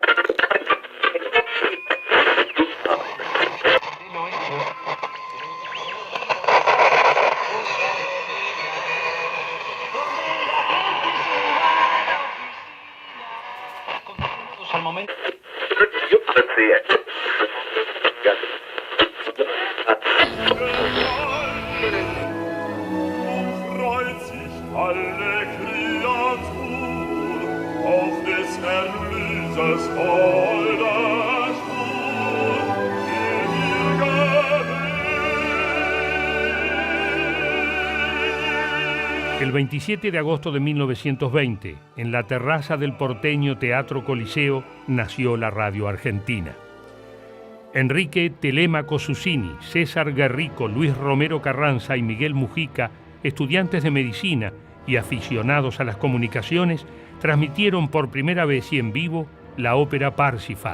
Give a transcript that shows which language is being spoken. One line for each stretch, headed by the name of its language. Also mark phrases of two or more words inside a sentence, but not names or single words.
Spanish: Al momento.
German: Alle Kreatur auf des Erlösers holder Spur,
Spanish: El 27 de agosto de 1920, en la terraza del porteño Teatro Coliseo, nació la radio argentina. Enrique Telemaco Susini, César Guerrico, Luis Romero Carranza y Miguel Mujica, estudiantes de medicina y aficionados a las comunicaciones, transmitieron por primera vez y en vivo la ópera Parsifal.